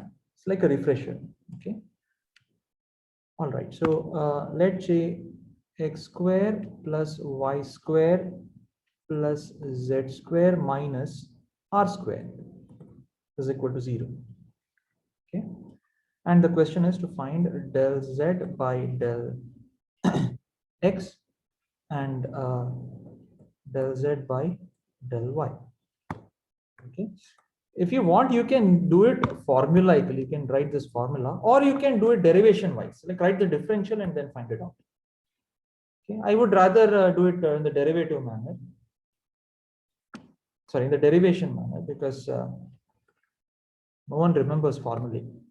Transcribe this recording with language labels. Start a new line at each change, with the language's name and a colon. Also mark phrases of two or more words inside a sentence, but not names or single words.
English: It's like a refresher. Okay. All right. So let's say x square plus y square plus z square minus r square is equal to 0. Okay. And the question is to find del z by del x and del z by del y. Okay. If you want, you can do it formulaically. You can write this formula, or you can do it derivation wise, like write the differential and then find it out. Okay. I would rather do it in the derivative manner. Sorry, in the derivation manner, because no one remembers formally.